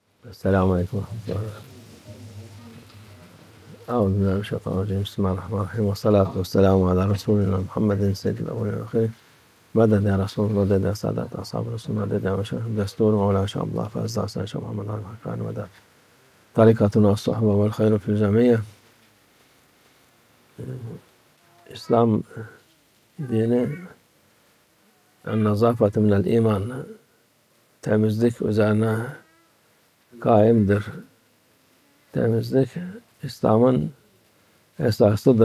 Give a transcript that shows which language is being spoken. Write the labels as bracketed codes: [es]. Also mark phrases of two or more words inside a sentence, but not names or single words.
[ar] السلام عليكم ورحمة الله. أعوذ بالله من الشيطان الرجيم. بسم الله الرحمن الرحيم، والصلاة والسلام على رسولنا محمد سيد الأولين والآخرين. مدد يا رسول الله، مدد يا سادة أصحاب الرسول، مدد يا مشايخ الدستور، مولانا شاء الله فأزدع سيد شيخ محمد الحكام مدد. طريقتنا الصحبة والخير في الجميع. [tr] İslam dini [ar] النظافة من الإيمان, [tr] temizlik üzerine kaimdir. Temizlik İslam'ın esasıdır.